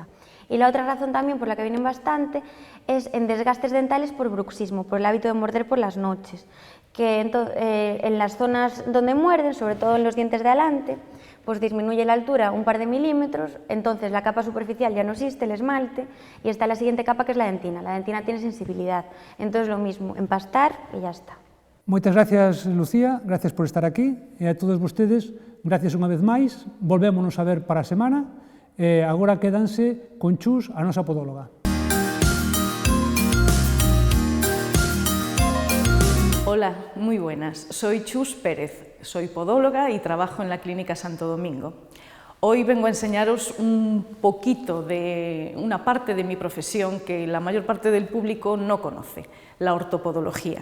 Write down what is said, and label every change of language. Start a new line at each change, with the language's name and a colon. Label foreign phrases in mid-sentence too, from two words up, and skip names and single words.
Spanish: Y la otra razón también por la que vienen bastante es en desgastes dentales por bruxismo, por el hábito de morder por las noches, que en las zonas donde muerden, sobre todo en los dientes de adelante, pues disminuye la altura un par de milímetros, entonces la capa superficial ya no existe, el esmalte, y está la siguiente capa que es la dentina. La dentina tiene sensibilidad, entonces lo mismo, empastar y ya está.
Galician: Moitas gracias, Lucía, gracias por estar aquí, e a todos vostedes, gracias unha vez máis, volvémonos a ver para a semana, e agora quédanse con Chus, a nosa podóloga.
Spanish: Hola, muy buenas. Soy Chus Pérez, soy podóloga y trabajo en la Clínica Santo Domingo. Hoy vengo a enseñaros un poquito de una parte de mi profesión que la mayor parte del público no conoce, la ortopodología.